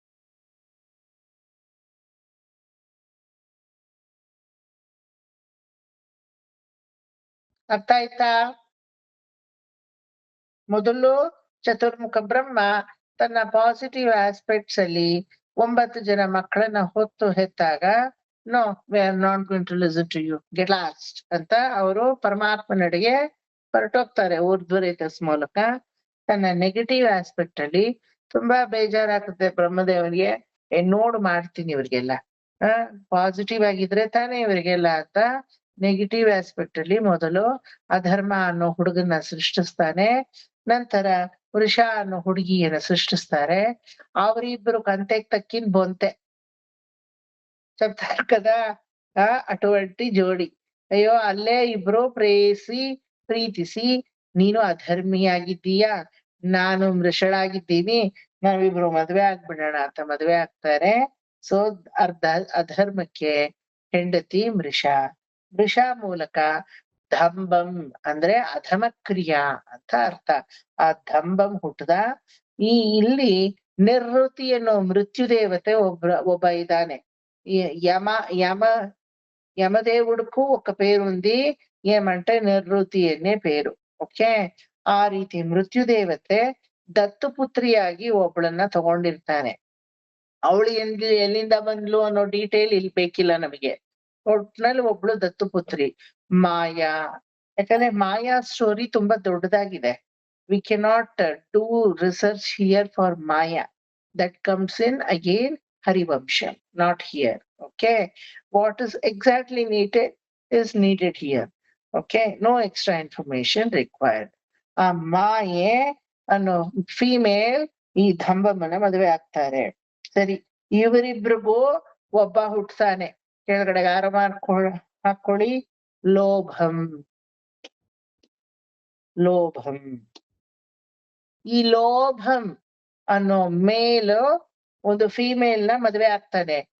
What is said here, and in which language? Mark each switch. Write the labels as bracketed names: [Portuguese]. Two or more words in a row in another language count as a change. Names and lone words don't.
[Kannada] ಅರ್ಥ ಆಯ್ತಾ? ಮೊದಲು ಚತುರ್ಮುಖ ಬ್ರಹ್ಮ ತನ್ನ [English] positive aspects [Kannada] ಅಲ್ಲಿ 9 ಜನ ಮಕ್ಕಳನ್ನ ಹೊತ್ತು ಹೆತ್ತಾಗ, [English] No we are not going to listen to you, get lost [Kannada] ಅಂತ ಅವರು ಪರಮಾತ್ಮನಡೆಗೆ ಹೊರಟೋಗ್ತಾರೆ ಊರ್ಧ್ವರೇತಸ್ ಮೂಲಕ. ತನ್ನ [English] negative aspect [Kannada] ಅಲ್ಲಿ ತುಂಬಾ ಬೇಜಾರಾಗುತ್ತೆ ಬ್ರಹ್ಮದೇವನಿಗೆ. ನೋಡ್ ಮಾಡ್ತೀನಿ ಇವ್ರಿಗೆಲ್ಲ, ಪಾಸಿಟಿವ್ ಆಗಿದ್ರೆ ತಾನೇ ಇವರಿಗೆಲ್ಲ ಅಂತ [English] negative aspect [Kannada] ಅಲ್ಲಿ ಮೊದಲು ಅಧರ್ಮ ಅನ್ನೋ ಹುಡುಗನ್ನ ಸೃಷ್ಟಿಸ್ತಾನೆ. ನಂತರ ವೃಷ ಅನ್ನೋ ಹುಡುಗಿಯನ್ನ ಸೃಷ್ಟಿಸ್ತಾರೆ. ಅವರಿಬ್ಬರು ಕಂತೆಗ್ ತಕ್ಕಿನ ಬೊಂತೆ. [Telugu] చెప్తారు కదా ಅటువంటి ಜೋಡಿ. [Kannada] ಅಯ್ಯೋ ಅಲ್ಲೇ ಇಬ್ರು ಪ್ರೀತಿಸಿ ನೀನು ಅಧರ್ಮಿಯಾಗಿದ್ದೀಯಾ, ನಾನು ಮೃಷಳಾಗಿದ್ದೀನಿ, ನಾವಿಬ್ರು ಮದ್ವೆ ಆಗ್ಬಿಡೋಣ ಅಂತ ಮದ್ವೆ ಆಗ್ತಾರೆ. ಸೊ ಅಧರ್ಮಕ್ಕೆ ಹೆಂಡತಿ ಮೃಷ ಮೂಲಕ ದಂಭಂ ಅಂದ್ರೆ ಅಧಮ ಕ್ರಿಯಾ ಅಂತ ಅರ್ಥ. ಆ ದಂಭಂ ಹುಟ್ಟದ. ಇಲ್ಲಿ ನಿವೃತ್ತಿ ಅನ್ನೋ ಮೃತ್ಯು ದೇವತೆ ಒಬ್ಬ ಇದ್ದಾನೆ. [Telugu] యమదేవుడుకు ఒక పేరు ఉంది, ఏమంటే నివృత్తి అనే పేరు. [Kannada] ಓಕೆ, ಆ ರೀತಿ ಮೃತ್ಯುದೇವತೆ ದತ್ತುಪುತ್ರಿಯಾಗಿ ಒಬ್ಬಳನ್ನ ತಗೊಂಡಿರ್ತಾನೆ. ಅವಳು ಎಲ್ಲಿಂದ ಬಂದ್ಲು ಅನ್ನೋ ಡೀಟೇಲ್ ಇಲ್ಲಿ ಬೇಕಿಲ್ಲ ನಮಗೆ. ಒಟ್ನಲ್ಲಿ ಒಬ್ಳು ದತ್ತುಪುತ್ರಿ ಮಾಯಾ. ಯಾಕಂದ್ರೆ ಮಾಯಾ ಸ್ಟೋರಿ ತುಂಬಾ ದೊಡ್ಡದಾಗಿದೆ. [English] We cannot do research here for Maya. That comes in again Harivansham, not here. Okay, what is exactly needed is needed here. Okay, no extra information required. [Kannada] ಮಾಯೆ ಅನ್ನೋ ಫಿಮೇಲ್ ಈ ದಂಭಮನ ಮದುವೆ ಆಗ್ತಾರೆ. ಸರಿ, ಇವರಿಬ್ರಿಗೂ ಒಬ್ಬ ಹುಟ್ತಾನೆ. ಕೆಳಗಡೆ ಹಾಕೊಳ್ಳಿ, ಲೋಭಂ. ಈ ಲೋಭಂ ಅನ್ನೋ ಮೇಲು ಒಂದು ಫಿಮೇಲ್ ನ ಮದುವೆ ಆಗ್ತಾನೆ.